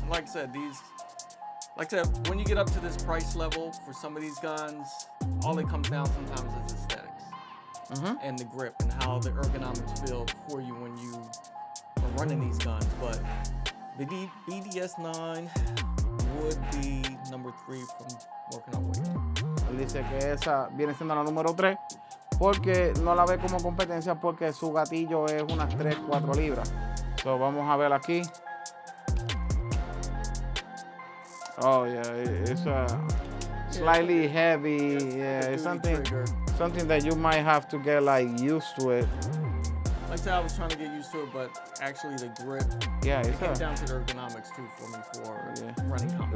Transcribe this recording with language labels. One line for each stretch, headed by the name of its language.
English: And like I said, when you get up to this price level for some of these guns, all it comes down sometimes is aesthetics and the grip and how the ergonomics feel for you when you are running these guns. But the BDS-9 would be number 3 from working our way up.
Spanish: Él dice que esa viene siendo la número 3 porque no la ve como competencia porque su gatillo es unas 3-4 libras. So vamos a ver aquí.
English: Oh yeah, it's slightly heavy. Yeah, it's something that you might have to get like used to it. Like I said, I was trying to get used to it, but actually the grip. Yeah, it came down to the ergonomics too for me for running competition.